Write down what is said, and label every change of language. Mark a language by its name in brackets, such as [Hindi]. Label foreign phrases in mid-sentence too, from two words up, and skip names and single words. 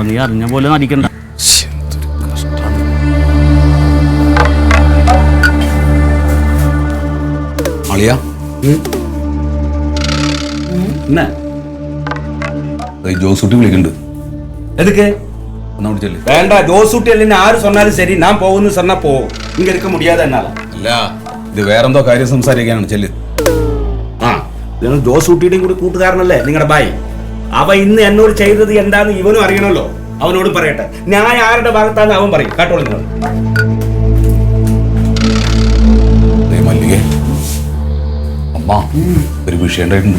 [Malayalam] നീ അറിഞ്ഞ പോലെ നടിക്കണ്ട. അളിയാ, ജോസൂട്ടി വിളിക്കുന്നുണ്ട്. [Tamil] எதுக்கு? [Malayalam] ഒന്നാ വിളിച്ചല്ലേ? [Tamil] வேண்டாம், ஜோசூட்டி இல்லைன்னு யாரு சொன்னாலும் சரி, நான் போகுன்னு சொன்னா போவோம். இங்க இருக்க முடியாது என்னால. [Malayalam] അല്ല, ഇത് വേറെന്തോ കാര്യം സംസാരിക്കാനാണ്. ചെല്ല്. നിങ്ങൾ ജോസൂട്ടിയുടെയും കൂടി കൂട്ടുകാരനല്ലേ നിങ്ങളുടെ ബായി? അവ ഇന്ന് എന്നോട് ചെയ്തത് എന്താന്ന് ഇവനും അറിയണമല്ലോ. അവനോട് പറയട്ടെ. ഞാൻ ആരുടെ ഭാഗത്താന്ന് അവൻ പറയും. കേട്ടോളൂ നിങ്ങൾ. മല്ലികേ, അമ്മ ഒരു വിഷയം ഉണ്ടായിട്ടുണ്ട്.